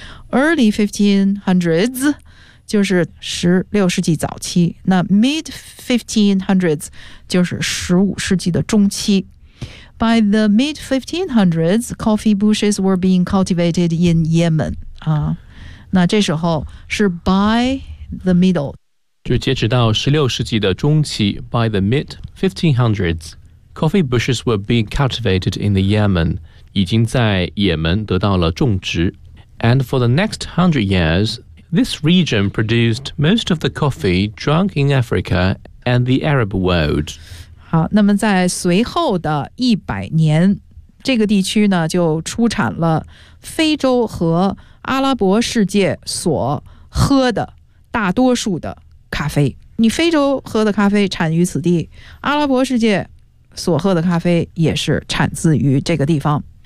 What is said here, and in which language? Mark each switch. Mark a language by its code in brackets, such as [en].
[en] early 1500s [zh] 就是十六世纪早期，那 [en] mid 1500s [zh] 就是十五世纪的中期。 [en] By the mid 1500s, coffee bushes were being cultivated in Yemen. [zh] 啊，那这时候是 [en] by the middle， [zh] 就截止到十六世纪的中期。 [en] By the mid 1500s, coffee bushes were being cultivated in the Yemen. [zh] 已经在也门得到了种植。 [en] And for the next 100 years, this region produced most of the coffee drunk in Africa and the Arab world. [zh] 好，那么在随后的100年，这个地区呢就出产了非洲和阿拉伯世界所喝的大多数的咖啡。你非洲喝的咖啡产于此地，阿拉伯世界所喝的咖啡也是产自于这个地方。